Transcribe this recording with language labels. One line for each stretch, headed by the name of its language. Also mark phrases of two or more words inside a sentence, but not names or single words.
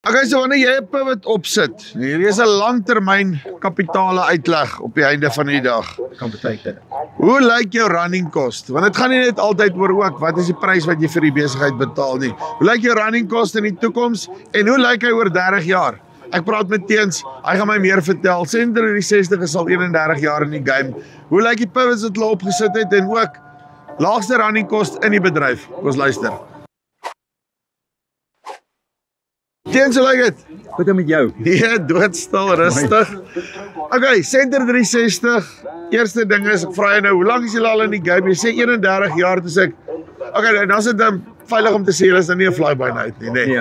Afrikaans: Okay, so wanneer jy 'n pivot opsit, hierdie is 'n langtermyn kapitale uitleg op die einde van die dag. Kan beteken. Hoe lyk jou
English: running cost?
Afrikaans: Want dit gaan nie net altyd oor ook wat is die prys wat jy vir die besigheid betaal nie. Hoe lyk jou
English: running cost
Afrikaans: in die toekoms en hoe lyk hy oor 30 jaar? Ek praat met Teens, hy gaan my meer vertel. Center 360 is al 31 jaar in die game. Hoe lyk die pivots wat hulle opgesit het en ook laagste
English: running cost
Afrikaans: in die bedryf? Kom ons luister. Teens, hoe lyk dit? Goed met jou. Nee, doodstil, rustig. Okay, Center 360. Eerste ding is, ek vra jou nou, hoe lank is julle al in die game? Jy sê 31 jaar, dus ek, okay, dan is dit veilig om te sê, julle is dan nie 'n
English: fly-by night
Afrikaans: nie, nee.